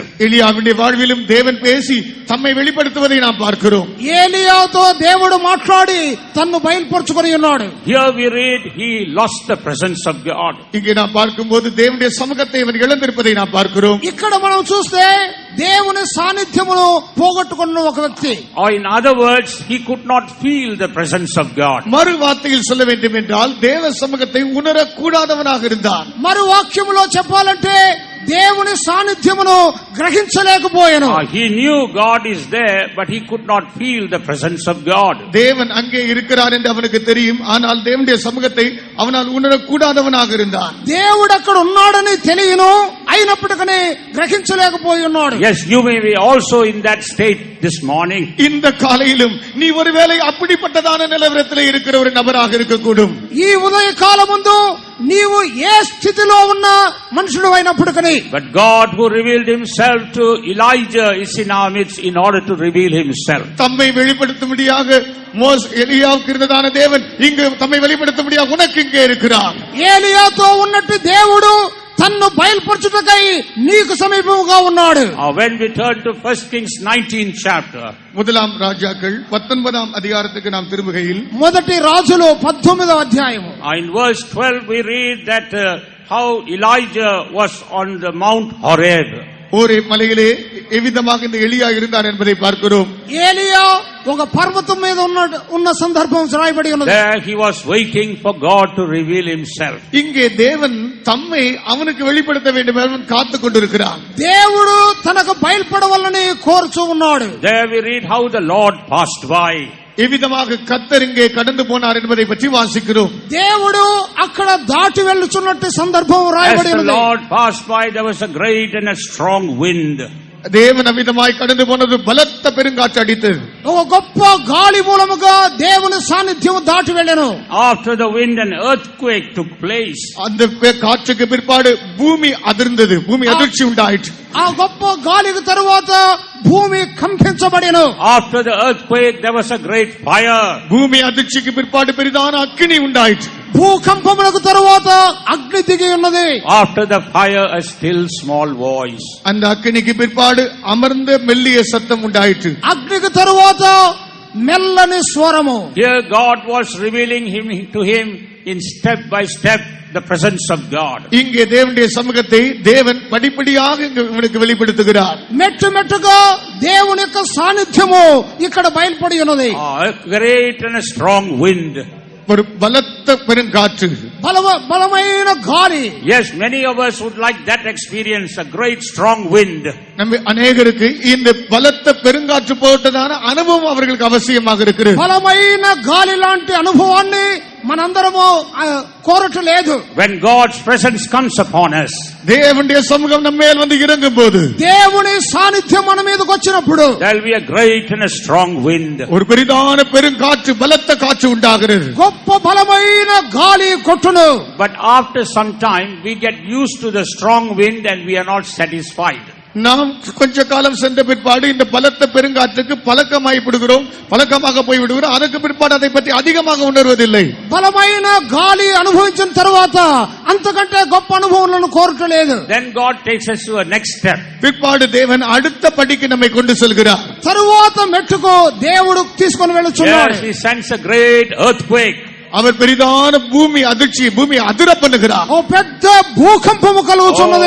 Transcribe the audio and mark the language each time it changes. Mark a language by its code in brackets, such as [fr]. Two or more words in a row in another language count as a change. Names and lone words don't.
[ta] எலியாவுடைய வாழ்விலும் தேவன் பேசி தம்மை வெளிப்படுத்துவதை நாம் பார்க்கிறோம். [te] ఏలియాతో దేవుడు మాట్లాడి తన్ను బయలుపరచుకొని ఉన్నాడు. [en] Here we read he lost the presence of God. [ta] இங்கே நாம் பார்க்கும்போது தேவனுடைய சமூகத்தை இவன் இழந்திருப்பதை நாம் பார்க்கிறோம். [te] ఇక్కడ మనం చూస్తే దేవుని సాన్నిధ్యమును పోగొట్టుకున్న ఒక వ్యక్తి. [en] Or in other words, he could not feel the presence of God. [ta] மறு வார்த்தையில் சொல்ல வேண்டும் என்றால் தேவ சமூகத்தை உணரக்கூடாதவனாக இருந்தான். [te] మరు వాక్యములో చెప్పాలంటే దేవుని సాన్నిధ్యమును గ్రహించలేకపోయాను. [en] He knew God is there, but he could not feel the presence of God. [ta] தேவன் அங்கே இருக்கிறார் என்று அவனுக்கு தெரியும், ஆனால் தேவனுடைய சமூகத்தை அவனால் உணரக்கூடாதவனாக இருந்தான். [te] దేవుడు అక్కడ ఉన్నాడని తెలియను, అయినప్పటికీ గ్రహించలేకపోయి ఉన్నాడు. [en] Yes, you may be also in that state this morning. [ta] இந்த காலையிலும் நீ ஒருவேளை அப்படிப்பட்டதான நிலவரத்தில் இருக்கிற ஒரு நபராக இருக்கக்கூடும். [te] ఈ ఉదయ కాలమందు నీవు ఏ స్థితిలో ఉన్న మనుషుడు అయినప్పటికీ, [en] But God who revealed himself to Elijah is in our midst in order to reveal himself. [ta] தம்மை வெளிப்படுத்தும்படியாக எலியாவுக்கு இருந்ததான தேவன் இங்கு தம்மை வெளிப்படுத்தும்படியாக உனக்கு இங்கே இருக்கிறார். [te] ఏలియాతో ఉన్నట్టు దేవుడు తన్ను బయలుపరచుటకై నీకు సమీపముగా ఉన్నాడు. [en] When we turn to 1 Kings 19 chapter, [ta] முதலாம் ராஜாக்கள் 19ஆம் அதிகாரத்துக்கு நாம் திரும்புகையில், [te] మొదటి రాజులు 19వ అధ్యాయము [en] in verse 12 we read that how Elijah was on the Mount Horeb. [ta] ஒரு மலையிலே எவ்விதமாக இந்த எலியா இருந்தார் என்பதை பார்க்கிறோம். [te] ఏలియా ఒక పర్వతం మీద ఉన్న సందర్భం రాయబడి ఉన్నది. [en] There he was waiting for God to reveal himself. [ta] இங்கே தேவன் தம்மை அவனுக்கு வெளிப்படுத்த வேண்டும் என்று காத்துக் கொண்டிருக்கிறார். [te] దేవుడు తనకు బయలుపడవలని కోరుచూ ఉన్నాడు. [en] There we read how the Lord passed by. [ta] எவ்விதமாக கர்த்தர் இங்கே கடந்து போனார் என்பதை பற்றி வாசிக்கிறோம். [te] దేవుడు అక్కడ దాటి వెళ్ళుచున్నట్టు సందర్భం [en] As [te] రాయబడి [en] the [te] ఉంది. [en] Lord passed by, there was a great and a strong wind. [ta] தேவன் அவ்விதமாய் கடந்து போனது பலத்த பெருங்காற்று அடித்தது. [te] ఒక గొప్ప గాలి మూలముగా దేవుని సాన్నిధ్యం దాటి వెళ్ళెను. [en] After the wind, an earthquake took place. [ta] அந்த காற்றுக்கு பிற்பாடு பூமி அதிர்ந்தது, பூமி அதிர்ச்சி உண்டாயிற்று. [te] ఆ గొప్ప గాలికి తరువాత భూమి కంపించబడెను. [en] After the earthquake, there was a great fire. [ta] பூமி அதிர்ச்சிக்கு பிற்பாடு பெரிதான அக்கினி உண்டாயிற்று. [te] భూకంపములకు తరువాత అగ్ని దిగి ఉన్నది. [en] After the fire, a still small voice. [ta] அந்த அக்கினிக்கு பிற்பாடு அமர்ந்த மெல்லிய சத்தம் உண்டாயிற்று. [te] అగ్నికి తరువాత మెల్లని స్వరము. [en] Here God was revealing to him in step by step the presence of God. [ta] இங்கே தேவனுடைய சமூகத்தை தேவன் படிப்படியாக இவனுக்கு வெளிப்படுத்துகிறார். [te] మెట్టు మెట్టుగా దేవుని యొక్క సాన్నిధ్యము ఇక్కడ బయలుపడి ఉన్నది. [en] A great and a strong wind. [ta] ஒரு பலத்த பெருங்காற்று, [te] బలమైన గాలి. [en] Yes, many of us would like that experience, a great strong wind. [ta] நம்ம அநேகருக்கு இந்த பலத்த பெருங்காற்று போட்டதான அனுபவம் அவர்களுக்கு அவசியமாக இருக்கிறது. [te] బలమైన గాలి లాంటి అనుభవాన్ని మనందరము కోరట్లేదు. [en] When God's presence comes upon us, [ta] தேவனுடைய சமூகம் நம்ம மேல் வந்து இறங்கும் போது, [te] దేవుని సాన్నిధ్యం మన మీదకి వచ్చినప్పుడు [en] there will be a great and a strong wind. [ta] ஒரு பெரிதான பெருங்காற்று, பலத்த காற்று உண்டாகிறது. [te] గొప్ప బలమైన గాలి కొట్టును. [en] But after some time, we get used to the strong wind and we are not satisfied. [ta] நாம் கொஞ்ச காலம் சென்ற பிற்பாடு இந்த பலத்த பெருங்காற்றுக்கு பழக்கமாக போய்விடுகிறோம். அதற்கு பிற்பாடு அதை பற்றி அதிகமாக உணர்வதில்லை. [te] బలమైన గాలి అనుభవించిన తర్వాత అంతకంటే గొప్ప అనుభవాలను కోరట్లేదు. [en] Then God takes us to a next step. [ta] பிற்பாடு தேவன் அடுத்த படிக்கு நம்மை கொண்டு செல்கிறார். [te] తరువాత మెట్టుకు దేవుడు తీసుకొని వెళ్ళుచున్నాడు. [en] Yes, He sends a great earthquake. [ta] அவர் பெரிதான பூமி அதிர்ச்சி, பூமி அதிர பண்ணுகிறார். [te] ఓ పెద్ద భూకంపము కలుగుచున్నది.